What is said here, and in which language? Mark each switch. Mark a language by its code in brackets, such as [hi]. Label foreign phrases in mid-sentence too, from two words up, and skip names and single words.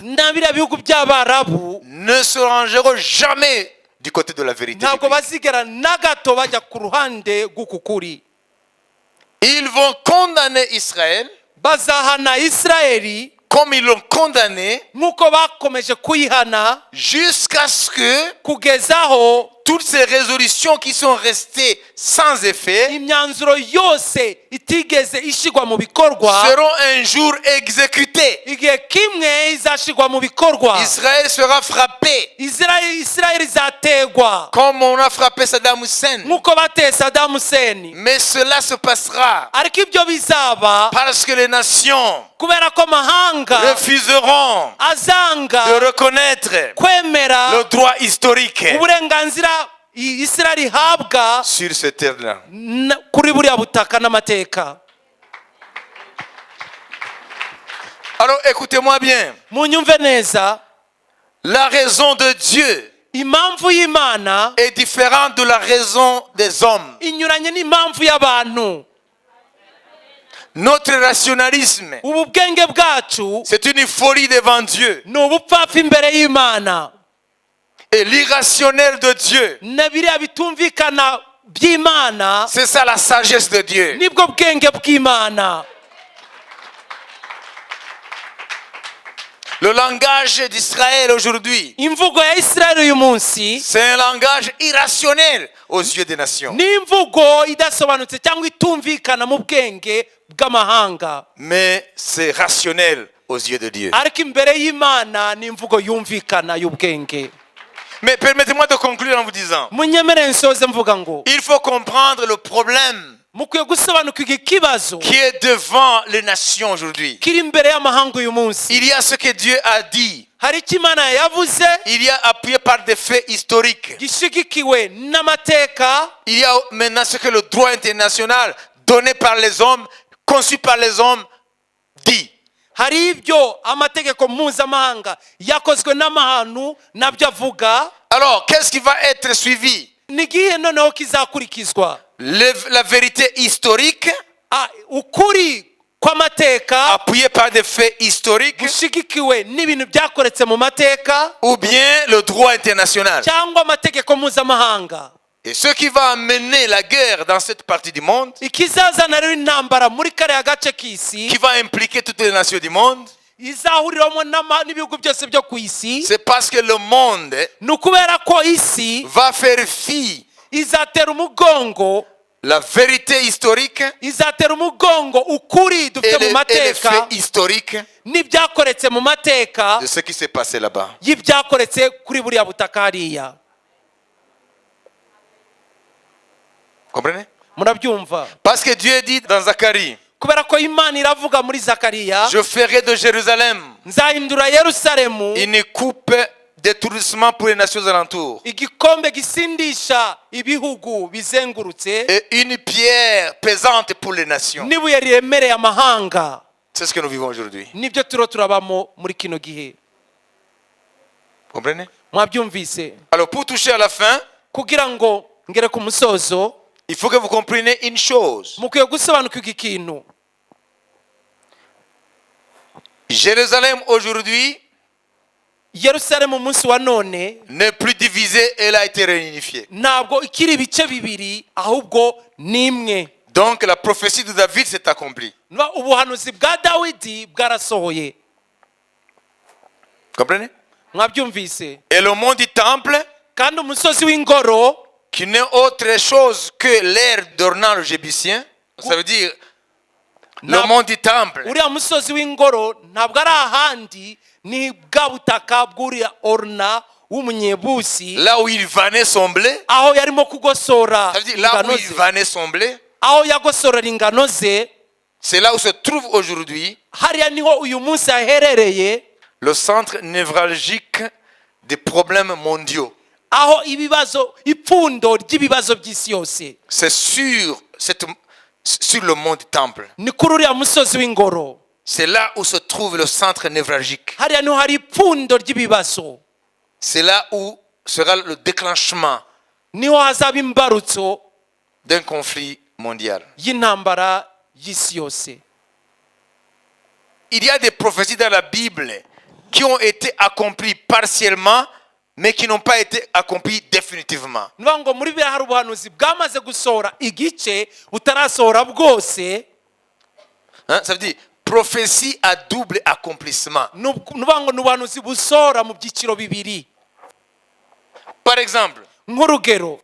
[rw] na biriya bihugu by'abarabu [fr] ne se rangeront jamais du côté de la vérité [rw] ntabwo [fr] biblique. [rw] bazigera na gato bajya ku ruhande rw'ukukuri. [fr] Ils vont condamner Israël [rw] bazahana Isirayeli [fr] comme ils l'ont condamné [rw] nk'uko bakomeje kuyihana [fr] jusqu'à ce que [rw] kugezaho [fr] toutes ces résolutions qui sont restées sans effet [rw] imyanzuro yose itigeze ishigwa mu bikorwa [fr] seront un jour exécutées. [rw] igihe kimwe izashigwa mu bikorwa. [fr] Israël sera frappé [rw] Isirayeli izategwa [fr] comme on a frappé Saddam Hussein. [rw] nk'uko bateye Saddam Hussein. [fr] Mais cela se passera [rw] ariko ibyo bizaba [fr] parce que les nations [rw] kubera ko amahanga [fr] refuseront [rw] azanga [fr] de reconnaître [rw] kwemera [fr] le droit historique [rw] uburenganzira Isirayeli ihabwa [fr] sur cette terre-là. [rw] kuri buriya butaka n'amateka. [fr] Alors écoutez-moi bien. [rw] munyumve neza, [fr] La raison de Dieu [rw] impamvu y'Imana [fr] est différente de la raison des hommes. [rw] inyuranye n'impamvu y'abantu. [fr] Notre rationalisme, [rw] ubu bwenge bwacu [fr] c'est une folie devant Dieu. [rw] ni ubupfapfa imbere y'Imana. [fr] Et l'irrationnel de Dieu, [rw] na biriya bitumvikana by'Imana [fr] c'est ça la sagesse de Dieu. [rw] nibwo bwenge bw'Imana. [fr] Le langage d'Israël aujourd'hui, [rw] imvugo ya Isirayeli uyu munsi [fr] c'est un langage irrationnel aux yeux des nations. [rw] ni imvugo idasobanutse cyangwa itumvikana mu bwenge bw'amahanga, [fr] Mais c'est rationnel aux yeux de Dieu. [rw] ariko imbere y'Imana ni imvugo yumvikana y'ubwenge. [fr] Mais permettez-moi de conclure en vous disant, [rw] munyemere nsoze mvuga ngo [fr] il faut comprendre le problème [rw] mukwiye gusobanukirwa ikibazo [fr] qui est devant les nations aujourd'hui. [rw] kiri imbere y'amahanga uyu munsi. [fr] Il y a ce que Dieu a dit. [rw] hari icyo Imana yavuze [fr] Il y a appuyé par des faits historiques. [rw] gishigikiwe n'amateka. [fr] Il y a maintenant ce que le droit international donné par les hommes, conçu par les hommes, dit. [rw] hari ibyo amategeko mpuzamahanga yakozwe n'amahanu nabyo avuga. [fr] Alors, qu'est-ce qui va être suivi? [rw] ni igihe noneho kizakurikizwa [fr] La vérité historique, [rw] ukuri kw'amateka [fr] appuyé par des faits historiques, [rw] gushigikiwe n'ibintu byakoretse mu mateka, [fr] ou bien le droit international. [rw] cyangwa amategeko mpuzamahanga. [fr] Et ce qui va amener la guerre dans cette partie du monde, [rw] ikizazana rero intambara muri kariya gace k'isi [fr] qui va impliquer toutes les nations du monde, [rw] izahuriramo n'ibihugu byose byo ku isi, [fr] c'est parce que le monde [rw] ni ukubera ko isi [fr] va faire fi [rw] izatera umugongo [fr] la vérité historique [rw] izatera umugongo ukuri [fr] et [rw] dufite mu [fr] les [rw] mateka [fr] faits historiques [rw] n'ibyakoretse mu mateka [fr] de ce qui s'est passé là-bas. [rw] y'ibyakoretse kuri buriya butaka hariya. [fr] Comprenez? [rw] murabyumva? [fr] Parce que Dieu dit dans Zacharie, [rw] kubera ko Imana iravuga muri Zakariya, [fr] je ferai de Jérusalem [rw] nzahindura Yerusalemu [fr] une coupe d'étourdissement pour les nations alentours [rw] igikombe gisindisha ibihugu bizengurutse [fr] et une pierre pesante pour les nations. [rw] n'ibuye riremereye amahanga. [fr] C'est ce que nous vivons aujourd'hui. [rw] nibyo turiho turabamo muri kino gihe. [fr] Comprenez? [rw] mwabyumvise? [fr] Alors pour toucher à la fin, [rw] kugira ngo ngere ku musozo [fr] il faut que vous compreniez une chose. [rw] mukwiye gusobanukirwa ikintu. [fr] Jérusalem aujourd'hui [rw] Yerusalemu umunsi wa none [fr] n'est plus divisée, elle a été réunifiée. [rw] ntabwo ikiri ibice bibiri ahubwo ni imwe. [fr] Donc la prophétie de David s'est accomplie. [rw] ubuhanuzi bwa Dawidi bwarasohoye. [fr] Comprenez? [rw] mwabyumvise? [fr] Et le mont du temple [rw] kandi kandi umusozi w'ingoro [fr] qui n'est autre chose que l'aire d'Ornan le Jébusien, ça veut dire le mont du temple. [rw] uriya musozi w'ingoro ntabwo ari ahandi ni bwa butaka bw'uriya Orna w'umunyebusi, [fr] Là où il vanait son blé, [rw] aho yarimo kugosora [fr] ça veut dire là où [rw] ingano [fr] il [rw] ze, [fr] vanait son blé, [rw] aho yagosorera ingano ze, [fr] c'est là où se trouve aujourd'hui [rw] hariya niho uyu munsi aherereye, [fr] le centre névralgique des problèmes mondiaux. [rw] aho ibibazo ipfundo ry'ibibazo by'isi yose [fr] C'est sur le mont du temple. [rw] ni kuri uriya musozi w'ingoro. [fr] C'est là où se trouve le centre névralgique. [rw] hariya niho hari ipfundo ry'ibibazo, [fr] C'est là où sera le déclenchement [rw] niho hazaba imbarutso [fr] d'un conflit mondial. [rw] y'intambara y'isi yose. [fr] Il y a des prophéties dans la Bible qui ont été accomplies partiellement, mais qui n'ont pas été accomplies définitivement. [rw] niba ngo muri biriya hari ubuhanuzi bwamaze gusohora igice butarasohora bwose. Hein? [fr] Ça veut dire prophétie à double accomplissement. [rw] niba ngo ni ubuhanuzi busohora mu byiciro bibiri. [fr] Par exemple, [rw] nk'urugero,